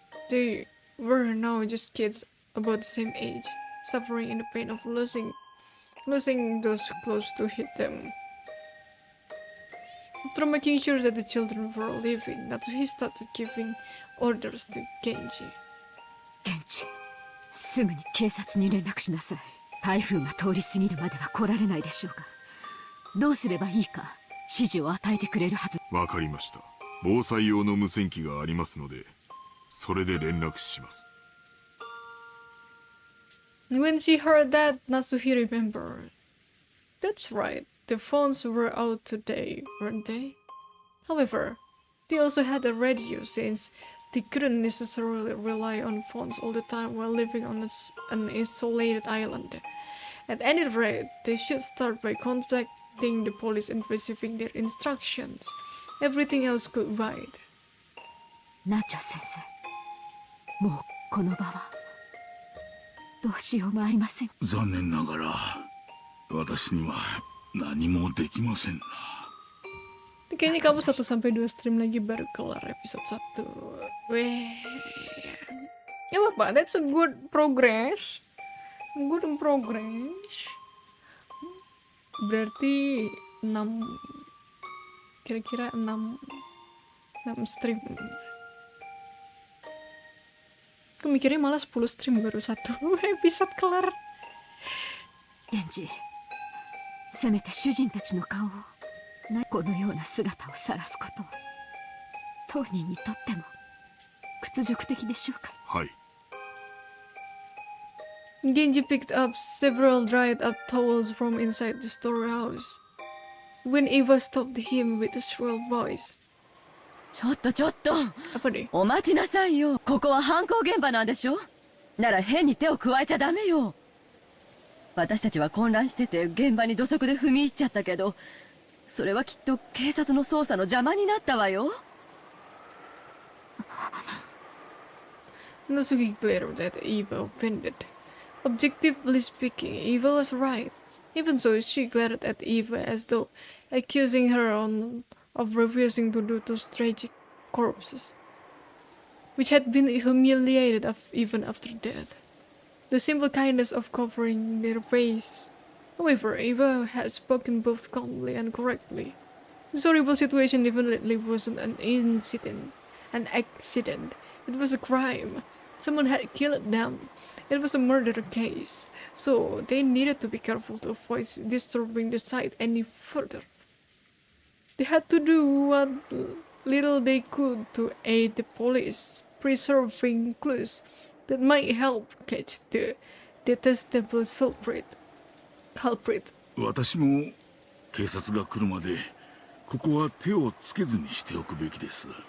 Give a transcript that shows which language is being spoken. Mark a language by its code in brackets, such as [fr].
[en] They were now just kids about the same age, suffering in the pain of losing those close to hit them. After making sure that the children were leaving, Natsuhi started giving orders to Genji. [ja] 現地すぐに警察に連絡しなさい。台風が通り過ぎるまでは来られないでしょうが、どうすればいいか指示を与えてくれるはず。わかりました。防災用の無線機がありますので、それで連絡します。 [en] When she heard that, Natsuhi remembered. That's right, the phones were out today, weren't they? However, they also had a radio since they couldn't necessarily rely on phones all the time while living on an isolated island. At any rate, they should start by contacting the police and receiving their instructions. Everything else could wait. [ja] ナチョ先生、もうこの場はどうしようもありません。残念ながら私には何もできませんな。 [id] Kayaknya kamu 1 sampai 2 stream lagi baru kelar episode 1. Weh. Ya apa, [en] that's a good progress. Good progress. [id] Berarti 6 kira-kira 6 stream. Aku mikirnya malah 10 stream baru 1 episode kelar. [ja] 源氏、せめて主人たちの顔を、このような姿を晒すことは当人にとっても屈辱的でしょうか。はい。 [en] Genji picked up several dried up towels from inside the storehouse. When Eva stopped him with a shrill voice. [ja] ちょっとちょっと、 [id] apa deh? [ja] お待ちなさいよ。ここは犯行現場なんでしょ。なら変に手を加えちゃダメよ。私たちは混乱してて現場に土足で踏み入っちゃったけど、それはきっと警察の捜査の邪魔になったわよ。 [en] Natsuki glared at Eva offended. Objectively speaking, Eva was right. Even so, she glared at Eva as though accusing her of refusing to do those tragic corpses, which had been humiliated even after death. The simple kindness of covering their faces. However, Eva had spoken both calmly and correctly. This horrible situation definitely wasn't an accident. It was a crime. Someone had killed them. It was a murder case, so they needed to be careful to avoid disturbing the site any further. They had to do what little they could to aid the police, preserving clues that might help catch the detestable culprit. [ja] 私も警察が来るまでここは手をつけずにしておくべきです。